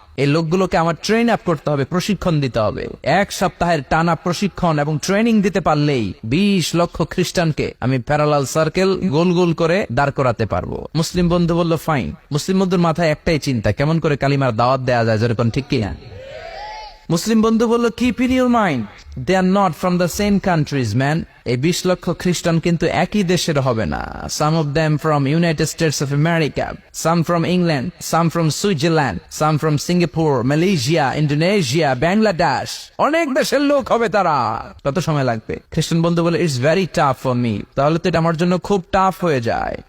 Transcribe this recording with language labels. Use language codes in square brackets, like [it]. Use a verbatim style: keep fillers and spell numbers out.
[bn] এই লোকগুলোকে আমার ট্রেন আপ করতে হবে, প্রশিক্ষণ দিতে হবে। এক সপ্তাহের টানা প্রশিক্ষণ এবং ট্রেনিং দিতে পারলেই বিশ লক্ষ খ্রিস্টানকে আমি প্যারালাল সার্কেল গোল গোল করে দাঁড় করাতে পারবো। মুসলিম বন্ধু বললো, ফাইন। মুসলিম বন্ধুর মাথায় একটাই চিন্তা, কেমন করে কালিমার দাওয়াত দেয়া যায়, যেরকম, ঠিক কিনা? মুসলিম বন্ধু বললো, [en] Keep in your mind they are not from the same countries, man. [bn] এই বিশ লক্ষ খ্রিস্টান কিন্তু একই দেশের হবে না। [en] some of them from United States of America, some from England, some from Switzerland, some from Singapore, Malaysia, Indonesia, Bangladesh, [bn] অনেক দেশের লোক হবে তারা। কত সময় লাগবে? খ্রিস্টান বন্ধু বলে, [en] it's very tough for me. [bn] তাহলে তো এটা আমার জন্য খুব টাফ হয়ে যায়।